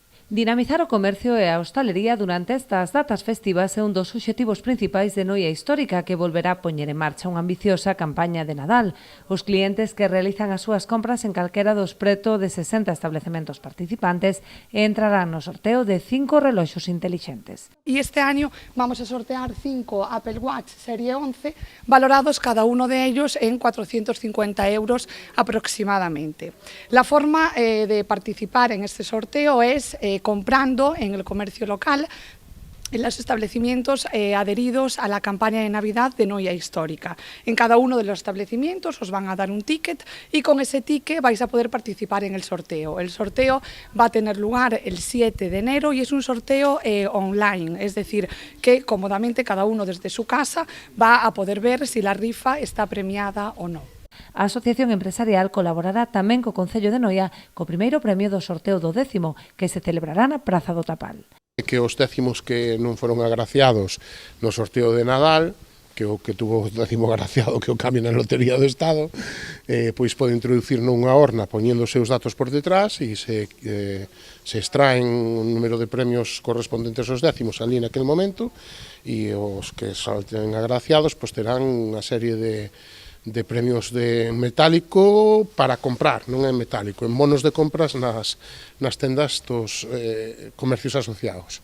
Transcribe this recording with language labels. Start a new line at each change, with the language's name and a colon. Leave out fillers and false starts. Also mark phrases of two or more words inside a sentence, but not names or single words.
Galician: Dinamizar o comercio e a hostalería durante estas datas festivas é un dos obxectivos principais de Noia Histórica, que volverá a poñer en marcha unha ambiciosa campaña de Nadal. Os clientes que realizan as súas compras en calquera dos preto de 60 establecementos participantes entrarán no sorteo de 5 reloxos intelixentes.
Spanish: Y este año vamos a sortear 5 Apple Watch Serie 11, valorados cada uno de ellos en 450 euros aproximadamente. La forma de participar en este sorteo es comprando en el comercio local, en los establecimientos adheridos a la campaña de Navidad de Noia Histórica. En cada uno de los establecimientos os van a dar un ticket y con ese ticket vais a poder participar en el sorteo. El sorteo va a tener lugar el 7 de enero y es un sorteo online, es decir, que cómodamente cada uno desde su casa va a poder ver si la rifa está premiada o no.
Galician: A Asociación Empresarial colaborará tamén co Concello de Noia co primeiro premio do sorteo do 10º, que se celebrará na Praza do Tapal. Que os 10º que non foron agraciados no sorteo de Nadal, que o que tuvo o 10º agraciado que o cambie na Lotería do Estado, pois pode introducir nunha horna poñendo os seus datos por detrás e se extraen un número de premios correspondentes aos 10º ali naquele momento, e os que salten agraciados pois terán unha serie de premios de metálico para comprar, non en metálico, en bonos de compras nas tendas dos comercios asociados.